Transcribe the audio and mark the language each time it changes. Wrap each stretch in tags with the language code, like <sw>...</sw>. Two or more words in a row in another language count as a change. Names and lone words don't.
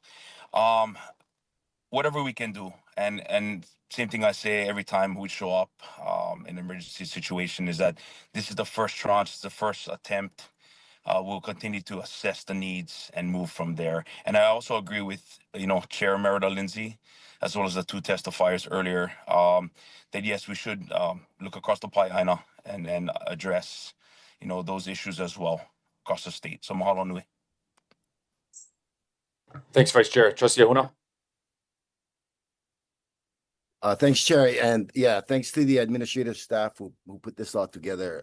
<en>Whatever we can do, and same thing I say every time we show up in an emergency situation is that this is the first tranche, it's the first attempt. We'll continue to assess the needs and move from there. And I also agree with Chair Merida Lindsay, as well as the two testifiers earlier, that yes, we should look across the paʻaina and address those issues as well across the state. So</en> <haw>mahalo nui.</haw> <en>Thanks, Vice Chair. Trustee Ahuna. Thanks, Chair, and yeah, thanks to the administrative staff who put this all together.</en>